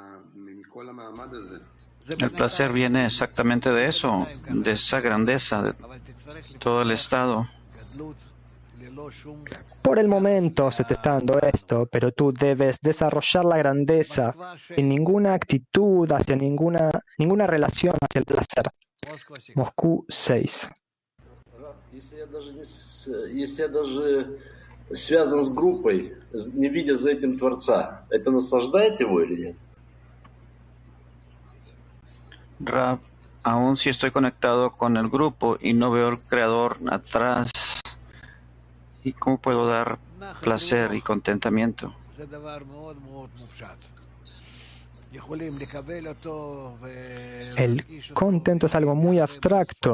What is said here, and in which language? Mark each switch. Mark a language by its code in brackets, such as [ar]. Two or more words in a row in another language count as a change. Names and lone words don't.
[es] El placer viene exactamente de eso, de esa grandeza, de todo el estado. Por el momento se te está dando esto, pero tú debes desarrollar la grandeza en ninguna actitud, hacia ninguna relación hacia el placer. Moscú 6. [ru] Если я даже связан с группой, не видя за этим Творца, это наслаждает его или нет? [es] Rab, aún si estoy conectado con el grupo y no veo al Creador atrás, ¿y cómo puedo dar placer y contentamiento? El contento es algo muy abstracto.